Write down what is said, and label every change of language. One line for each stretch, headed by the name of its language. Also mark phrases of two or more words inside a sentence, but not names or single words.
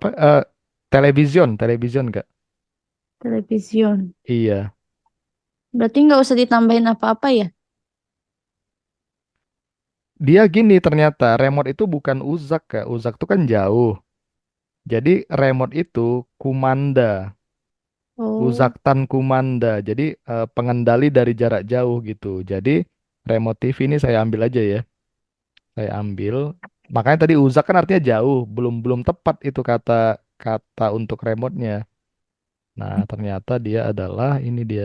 Indonesian: Television, television Kak. Television. Iya. Berarti nggak usah ditambahin apa-apa ya? Dia gini ternyata remote itu bukan uzak Kak. Uzak itu kan jauh. Jadi remote itu kumanda. Oh,
Turkish: Uzaktan kumanda.
Indonesian: Jadi pengendali dari jarak jauh gitu. Jadi remote TV ini saya ambil aja ya. Saya ambil. Makanya tadi uzak kan artinya jauh, belum belum tepat itu kata kata untuk remote-nya. Nah, ternyata dia adalah ini dia